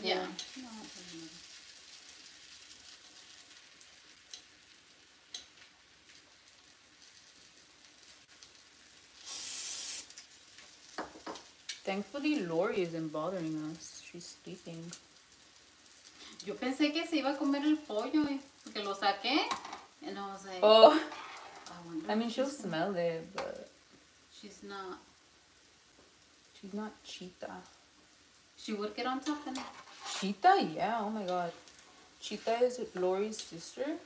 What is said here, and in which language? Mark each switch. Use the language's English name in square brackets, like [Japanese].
[English] Yeah. No, it doesn't matter. Thankfully, Lori isn't bothering us. She's sleeping. [Spanish] Yo pensé que se iba a comer el pollo porque lo saqué. [English] And I was like, Oh, I I mean, she'll smell it, but she's not. she's not Cheetah. She would get on top of it. Cheetah? Yeah, oh my god. Cheetah is Lori's sister?